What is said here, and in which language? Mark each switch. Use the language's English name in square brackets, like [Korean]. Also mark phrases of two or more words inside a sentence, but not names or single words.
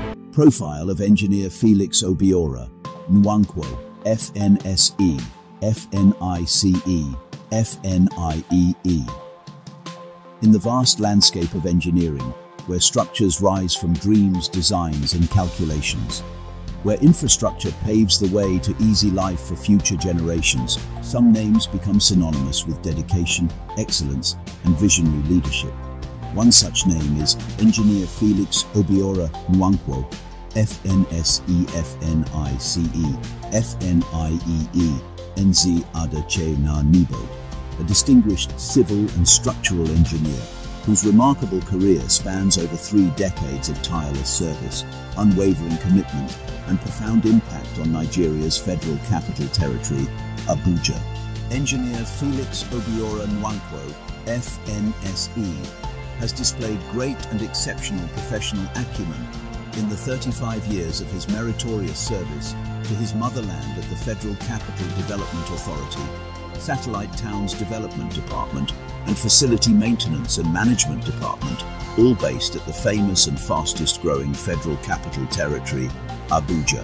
[English] Profile of Engineer Felix Obiora, Nwankwo, Fnse, Fnice, Fniee. In the vast landscape of engineering, where structures rise from dreams, designs, and calculations, where infrastructure paves the way to easy life for future generations, some names become synonymous with dedication, excellence, and visionary leadership. One such name is Engineer Felix Obiora Nwankwo, Fnse, Fnice, Fniee, Nze Adache na Nibo, a distinguished civil and structural engineer whose remarkable career spans over 3 decades of tireless service, unwavering commitment, and profound impact on Nigeria's Federal Capital Territory, Abuja. Engineer Felix Obiora Nwankwo, Fnse, has displayed great and exceptional professional acumen in the 35 years of his meritorious service to his motherland at the Federal Capital Development Authority, Satellite Towns Development Department, and Facility Maintenance and Management Department, all based at the famous and fastest-growing Federal Capital Territory, Abuja.